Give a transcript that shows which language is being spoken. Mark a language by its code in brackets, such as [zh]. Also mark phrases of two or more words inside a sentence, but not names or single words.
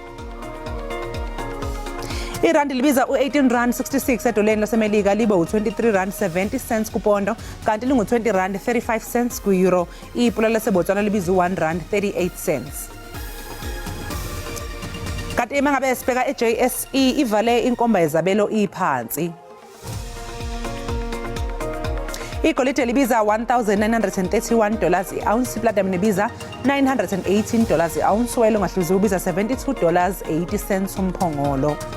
[zu] Irandi libiza u-18.66 edoleni laseMelika libe u-23.70 kupondo kanti lingu-20.35 ku-euro. Ipula laseBotswana libiza u-1.38. Kanti imangabe sibheka eJSE ivale inkomba yezabelo iphansi. Igolide libiza $1,931 i-ounce, iplatinum libiza $918 i-ounce, oil ongahluziwe ubiza $72.80 umphongolo.